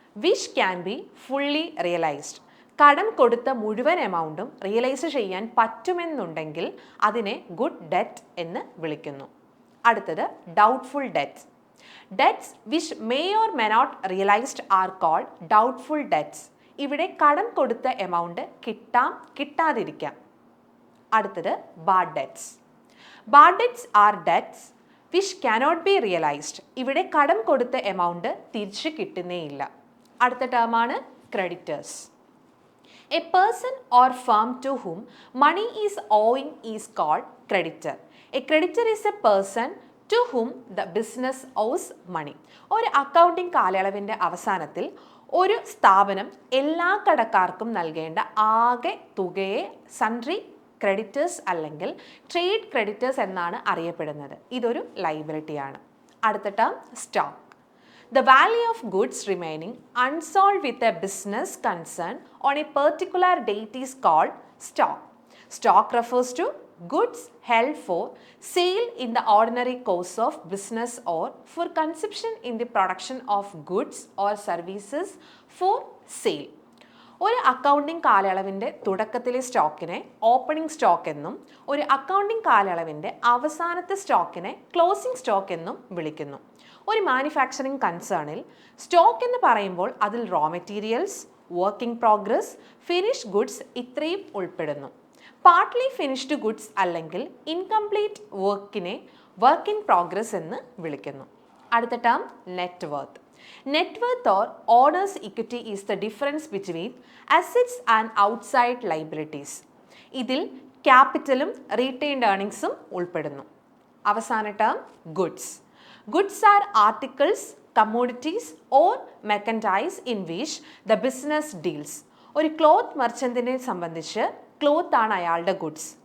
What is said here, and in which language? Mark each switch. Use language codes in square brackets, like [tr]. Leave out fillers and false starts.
[en] Which can be fully realised. [ml] കടം കൊടുത്ത മുഴുവൻ എമൗണ്ടും റിയലൈസ് ചെയ്യാൻ പറ്റുമെന്നുണ്ടെങ്കിൽ അതിനെ ഗുഡ് ഡെറ്റ് എന്ന് വിളിക്കുന്നു. അടുത്തത് [en] Doubtful debts. Debts which may or may not realised are called doubtful debts. [ml] ഇവിടെ കടം കൊടുത്ത എമൗണ്ട് കിട്ടാം കിട്ടാതിരിക്കാം. അടുത്തത് [en] Bad debts. Bad debts are debts which cannot be realised. [ml] ഇവിടെ കടം കൊടുത്ത എമൗണ്ട് തിരിച്ചു കിട്ടുന്നേയില്ല. അടുത്ത ടേമാണ് creditors. [en] A person or firm to whom money is owing is called creditor. A creditor is a person to whom the business owes money. [ml] ഒരു accounting കാലയളവിൻ്റെ അവസാനത്തിൽ ഒരു സ്ഥാപനം എല്ലാ കടക്കാർക്കും നൽകേണ്ട ആകെ തുകയെ സൺട്രി ക്രെഡിറ്റേഴ്സ് അല്ലെങ്കിൽ ട്രേഡ് ക്രെഡിറ്റേഴ്സ് എന്നാണ് അറിയപ്പെടുന്നത്. ഇതൊരു ലൈബിലിറ്റിയാണ്. അടുത്ത term stock. [en] The value of goods remaining unsold with a business concern on a particular date is called stock. Stock refers to goods held for sale in the ordinary course of business or for consumption in the production of goods or services for sale. [ml] ഒരു accounting കാലയളവിൻ്റെ തുടക്കത്തിലെ സ്റ്റോക്കിനെ opening stock എന്നും ഒരു accounting കാലയളവിൻ്റെ അവസാനത്തെ സ്റ്റോക്കിനെ closing stock എന്നും വിളിക്കുന്നു. ഒരു manufacturing കൺസേണിൽ stock എന്ന് പറയുമ്പോൾ അതിൽ raw materials, working progress, finished goods ഇത്രയും ഉൾപ്പെടുന്നു. പാർട്ട്ലി ഫിനിഷ്ഡ് ഗുഡ്സ് അല്ലെങ്കിൽ ഇൻകംപ്ലീറ്റ് വർക്കിനെ വർക്ക് ഇൻ പ്രോഗ്രസ് എന്ന് വിളിക്കുന്നു. അടുത്ത term net worth. [en] Net worth or owner's equity is the difference between assets and outside liabilities. [ml] ഇതിൽ ക്യാപിറ്റലും റീറ്റെയിൻഡ് ഏർണിങ്സും ഉൾപ്പെടുന്നു. അവസാന term [en] Goods. Goods are articles, commodities or merchandise in which the business deals. [ml] ഒരു cloth മെർച്ചൻറ്റിനെ സംബന്ധിച്ച് cloth ആണ് അയാളുടെ goods.